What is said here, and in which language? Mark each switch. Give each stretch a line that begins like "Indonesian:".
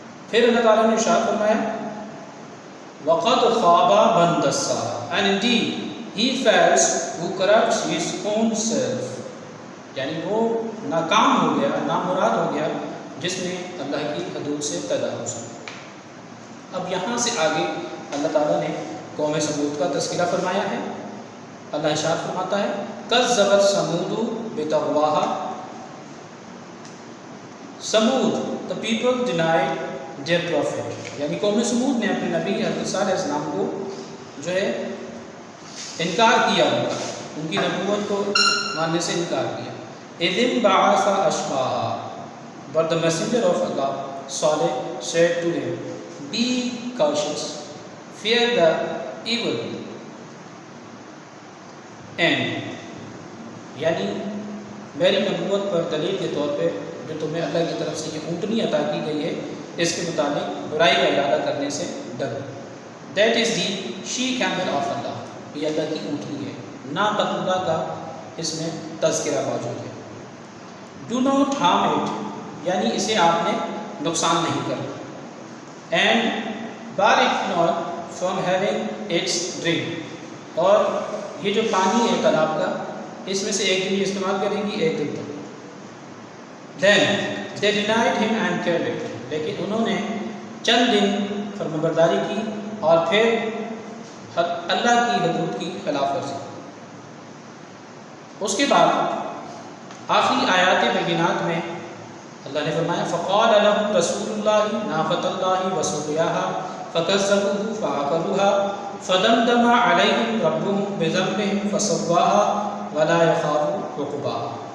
Urdu: پھر اللہ تعالیٰ نے ارشاد فرمایا
Arabic: وَقَدْ خَابَ مَنْ دَسَّاهَا.
English: And indeed he fails who corrupts his own self.
Urdu: یعنی وہ ناکام ہو گیا نامراد ہو گیا جس نے اللہ کی حدود سے تجاوز کیا. اب یہاں سے آگے اللہ تعالیٰ نے قوم سمود کا تذکرہ فرمایا ہے. اللہ ارشاد فرماتا ہے
Arabic: کذبت ثمود بطغواها.
English: سمود the people denied their prophet.
Urdu: یعنی قوم سمود نے اپنے نبی حضرت صالح علیہ السلام کو جو ہے انکار کیا ان کی نبوت کو ماننے سے انکار کیا.
Arabic: اذ انبعث اشقاها.
English: But the messenger of Allah Saleh said to him, be cautious, fear the evil end.
Urdu: یعنی میری نبوت پر دلیل کے طور پہ جو تمہیں اللہ کی طرف سے یہ اونٹنی عطا کی گئی ہے اس کے متعلق برائی کا ارادہ کرنے سے ڈرو.
English: That is the she camel of Allah.
Urdu: یہ اللہ کی اونٹنی ہے. ناقۃ اللہ کا اس میں تذکرہ موجود ہے.
English: Do not harm it.
Urdu: یعنی اسے آپ نے نقصان نہیں کرنا.
English: And bar it not from having its drink.
Urdu: اور یہ جو پانی ہے تالاب کا اس میں سے ایک دن یہ استعمال کریں گی ایک دن تک.
English: Then they denied him and killed it.
Urdu: لیکن انہوں نے چند دن فرمانبرداری کی اور پھر اللہ کی حدود کی خلاف ورزی. اس کے بعد آخری آیات بینات میں اللہ نے فرمایا
Arabic: فقال لهم رسول الله ناقۃ اللہ وسقیاها فکذبوه فعقروها فدمدم علیہم ربهم بذنبهم فسواها ولا يخاف عقباها.